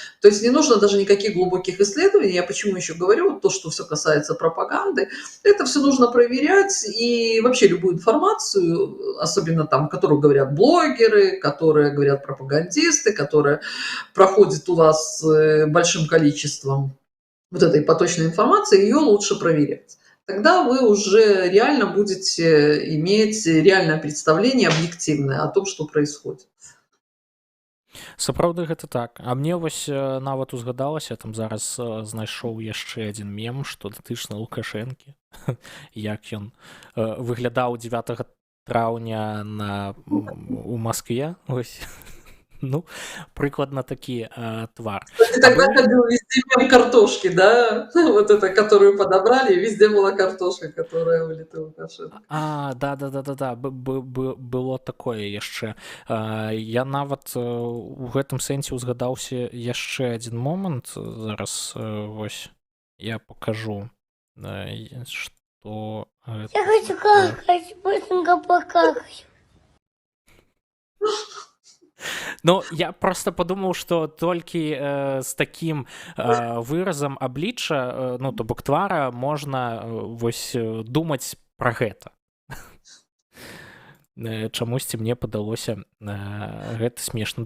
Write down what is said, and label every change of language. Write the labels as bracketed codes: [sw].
[ru] То есть не нужно даже никаких глубоких исследований. Я почему еще говорю, вот то, что все касается пропаганды, это все нужно проверять, и вообще любую информацию, особенно там, которую говорят блогеры, которые говорят пропагандисты, которые проходят у вас большим количеством вот этой поточной информации, ее лучше проверять. Тогда вы уже реально будете иметь реальное представление объективное о том, что происходит. [be] Сапраўды гэта так. А мне вось нават узгадалася, там зараз знайшоў яшчэ адзін мем, што датычна Лукашэнкі, як ён выглядаў 9 траўня у Маскве. Вось. Ну, прыкладна такі твар. [ru] Кстати, тогда ходил везде мем картошки, да? Вот это, которую подобрали, везде была картошка, которая вылетела Лукашенко. Да. Было такое яшчэ. [be] Я нават у гэтым сэнсе узгадаўся яшчэ адзін момант. Зараз вось я покажу, што... [ru] Я хочу какать, быстренько покакать. [be] Ну, я просто подумаў, што толькі з такім выразам аблічча, ну, то бок твара, можна вось думаць пра гэта. Чамусьці мне падалося гэта смешным.